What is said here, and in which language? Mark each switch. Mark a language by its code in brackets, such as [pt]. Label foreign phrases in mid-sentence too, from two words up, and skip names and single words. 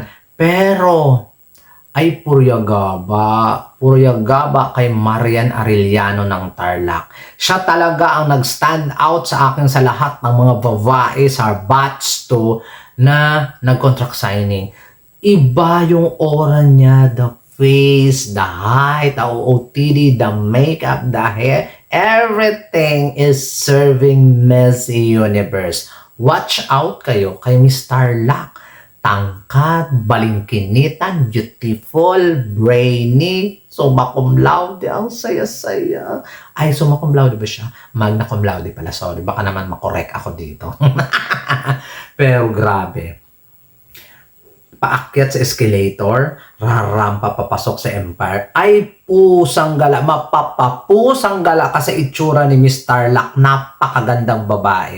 [tl] Pero, ay puryagaba kay Marian Arellano ng Tarlac. Siya talaga ang nag- [en] stand out [tl] sa akin sa lahat ng mga babae sa batch 2 na nag- [en] contract signing. [tl] Iba yung aura niya, [en] the face, the height, the OOTD, the makeup, the hair, everything is serving Miss Universe. Watch out [tl] kayo kay Miss Tarlac. Tangkad, balingkinitan, beautiful, [la] brainy, summa cum laude, [tl] ang saya-saya. Ay, [la] summa cum laude [tl] ba siya? [la] Magna cum laude pala, sorry. [tl] Baka naman makorek ako dito. Pero grabe. paakyat sa escalator, rarampa papasok sa Empire, ay pusang gala, mapapapusang gala kasi itsura ni Miss Tarlac, napakagandang babae.